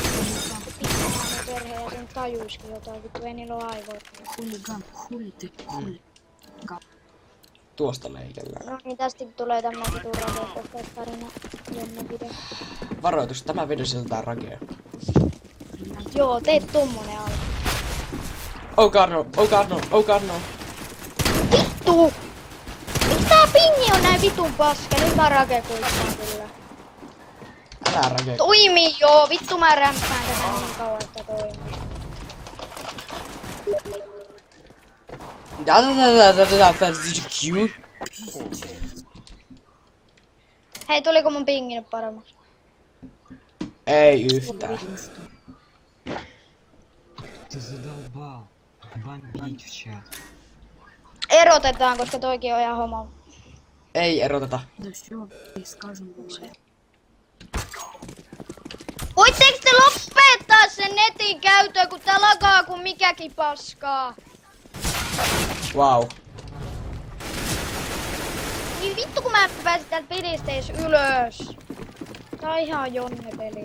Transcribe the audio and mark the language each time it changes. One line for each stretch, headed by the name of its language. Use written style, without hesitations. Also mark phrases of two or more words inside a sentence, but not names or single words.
Finnish: Pitkähän perhe ja sen tajuisikin jotain. Vittu ei niillä ole aivoja. Tuosta leikellään. No niin, tästä tulee tämmönen vitun rakeuttajat-tarina. Jännä video. Varoitus, tämä video sisältää rakea. Joo, teet tommonen alku.
English: Oh god no, oh god no, oh god no.
Finnish: Vittu! Miks tää pingi on näin vitun paska? Nyt mä rakekuittaan kyllä. Älä rakea. Toimii joo! Vittu mä rämpään tätä niin kauan, että toimii. Cute. Hei, tuliko mun pingi nyt paremmaksi? Ei yhtään.
Russian: Ты задолбал. Бомбить в чат.
Finnish: Erotetaan, koska toikin on ihan homo. Ei eroteta.
Russian: Да всё, и скажем больше.
Finnish: Voitteko te lopettaa sen netin käytön, kun tää lagaa kun mikäkin paskaa? Wow. Niin vittu kun mä en pääse täältä pelistä edes ylös. Tää on ihan jonne-peli.